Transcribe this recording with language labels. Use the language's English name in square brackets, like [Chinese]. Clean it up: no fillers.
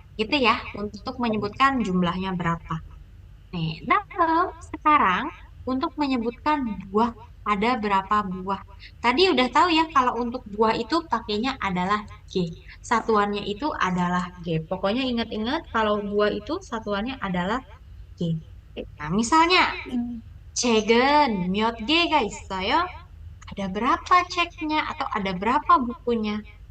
[Indonesian] Gitu ya, untuk menyebutkan jumlahnya berapa. Nih, dalam sekarang untuk menyebutkan buah, ada berapa buah. Tadi udah tahu ya kalau untuk buah itu pakainya adalah G. Satuannya itu adalah G. Pokoknya ingat-ingat kalau buah itu satuannya adalah G. Nah, misalnya [Korean] 책은 몇 개가 있어요? [Indonesian] Ada berapa ceknya atau ada berapa bukunya?